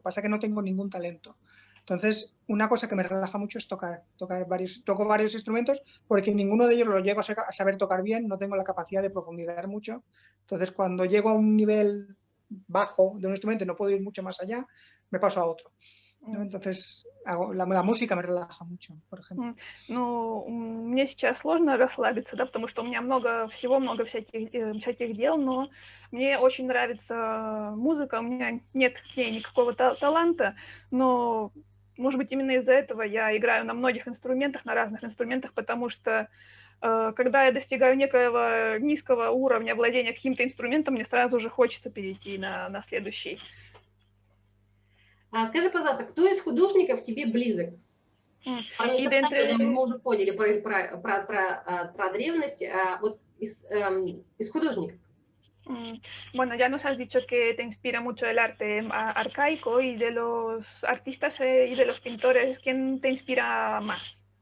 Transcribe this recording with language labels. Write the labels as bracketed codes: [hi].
[es] Lo que pasa es que no tengo ningún talento. Entonces, una cosa que me relaja mucho es toco varios instrumentos, porque ninguno de ellos lo llego a saber tocar bien, no tengo la capacidad de profundizar mucho. Entonces, cuando llego a un nivel bajo de un instrumento y no puedo ir mucho más allá, me paso a otro. ¿No? Entonces, la música me relaja mucho, por ejemplo. [ru] Ну, мне сейчас сложно расслабиться, да, потому что у меня много всяких дел, но мне очень нравится музыка, у меня нет к ней никакого таланта, но, может быть, именно из-за этого я играю на многих инструментах, на разных инструментах, потому что когда я достигаю некоего низкого уровня владения каким-то инструментом, мне сразу же хочется перейти на следующий. Скажи, пожалуйста, кто из художников тебе близок? Про Месопотамию мы уже поняли, про древность. Вот из художников. [es] Bueno, ya nos has dicho que te inspira mucho el arte arcaico, y de los artistas y de los pintores, ¿quién te inspira más?